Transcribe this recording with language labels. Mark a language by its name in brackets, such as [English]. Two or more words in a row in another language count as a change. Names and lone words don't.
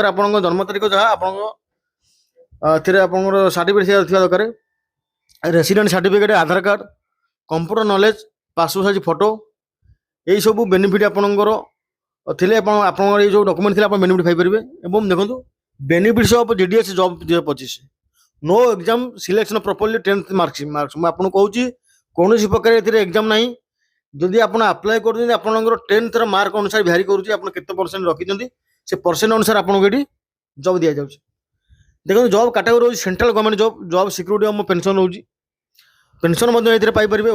[Odia] ଆପଣଙ୍କ ଜନ୍ମ ତାରିଖ ଯାହା ଆପଣଙ୍କ ଏଥିରେ ଆପଣଙ୍କର ସାର୍ଟିଫିକେଟ୍ ଥିବା ଦରକାର। [English] resident certificate, [Odia] ଆଧାର କାର୍ଡ଼, [English] computer knowledge, passport size photo, [Odia] ଏଇସବୁ ବେନିଫିଟ୍ ଆପଣଙ୍କର ଥିଲେ ଆପଣଙ୍କର ଏଇ ଯେଉଁ ଡକୁମେଣ୍ଟ ଥିଲେ ଆପଣ ବେନିଫିଟ୍ ପାଇପାରିବେ। ଏବଂ ଦେଖନ୍ତୁ [English] benefits of GDS job 2025, no exam selection properly 10th marks [Odia] ମୁଁ ଆପଣଙ୍କୁ କହୁଛି କୌଣସି ପ୍ରକାର ଏଥିରେ ଏକ୍ଜାମ ନାହିଁ। ଯଦି ଆପଣ ଆପ୍ଲାଏ କରୁଛନ୍ତି ଆପଣଙ୍କର 10th ର ମାର୍କ ଅନୁସାରେ ଭ୍ୟାରି କରୁଛି, ଆପଣ କେତେ ପରସେଣ୍ଟ ରଖିଛନ୍ତି ସେ ପରସେଣ୍ଟ ଅନୁସାରେ ଆପଣଙ୍କୁ ଏଠି ଜବ୍ ଦିଆଯାଉଛି। ଦେଖନ୍ତୁ [English] job category [Odia] ରହୁଛି [English] central government job, job security [Odia] ଆମ ପେନସନ୍ ରହୁଛି, ପେନସନ୍ ମଧ୍ୟ ଏଥିରେ ପାଇପାରିବେ।